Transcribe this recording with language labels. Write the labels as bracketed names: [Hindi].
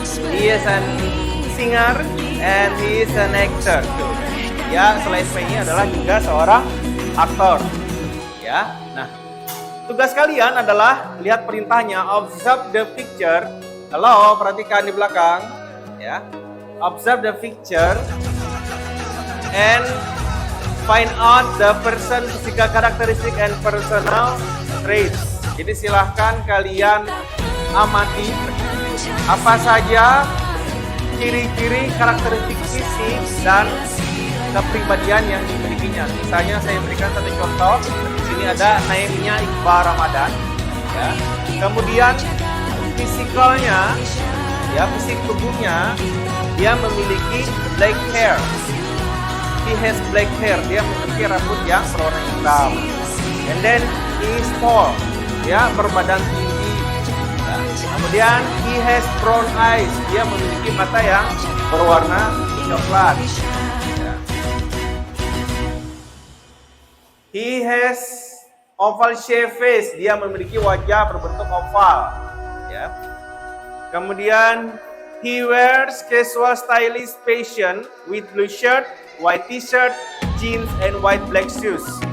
[English] He is an singer and he is an actor too. [Indonesian] Ya, selain penyanyi adalah juga seorang aktor. Ya. Nah, tugas kalian adalah lihat perintahnya, [English] observe the picture. [Indonesian] Halo, perhatikan di belakang, ya. [English] Observe the picture and find out the person physical characteristic and personal traits. [Indonesian] Jadi silahkan kalian amati apa saja ciri-ciri karakteristik fisik dan kepribadian yang dimilikinya. Misalnya saya berikan satu contoh. Di sini ada Naimnya Iqbal Ramadan, ya. Kemudian fisikalnya, ya, fisik tubuhnya, dia memiliki [English] black hair. He has black hair. [Indonesian] Dia memiliki rambut yang berwarna hitam. [English] And then he is tall. [Indonesian] Dia berbadan tinggi. Ya. [English] Kemudian he has brown eyes. [Indonesian] Dia memiliki mata yang berwarna coklat. Ya. [English] He has oval shape face. [Indonesian] Dia memiliki wajah berbentuk oval. Ya. [English] Kemudian he wears casual stylish fashion with blue shirt, white t-shirt, jeans, and white black shoes.